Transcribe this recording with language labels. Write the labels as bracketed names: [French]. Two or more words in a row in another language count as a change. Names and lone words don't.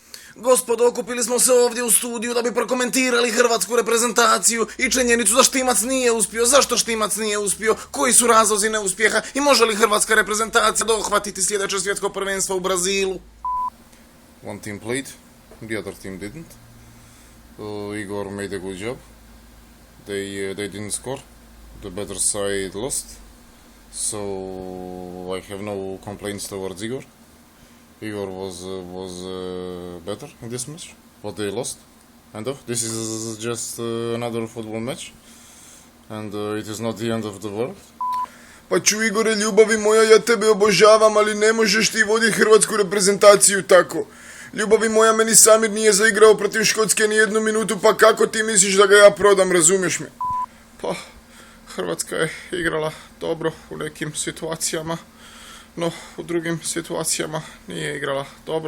[Croatian] Gospodo, okupili smo se ovdje u studiju da bi prokomentirali hrvatsku reprezentaciju i činjenicu da Štimac nije uspio. Zašto Štimac nije uspio? Koji su razlozi neuspjeha? I može li hrvatska reprezentacija dohvatiti sljedeće svjetsko prvenstvo u Brazilu? [English] One team played, the other team didn't. Igor made a good job. They didn't score. The better side lost. So I have no complaints towards Igor. Igor was better in this match, but they lost. End of. This is just another football match, and it is not the end of the world. [Croatian] Pa ču Igore, ljubavi moja, ja tebe obožavam, ali ne možeš ti voditi hrvatsku reprezentaciju tako. Ljubavi moja, meni Samir nije zaigrao protiv Škotske ni jednu minutu, pa kako ti misliš da ga ja prodam, razumiješ me? Pa, Hrvatska je igrala dobro u nekim situacijama, no u drugim situacijama nije igrala dobro.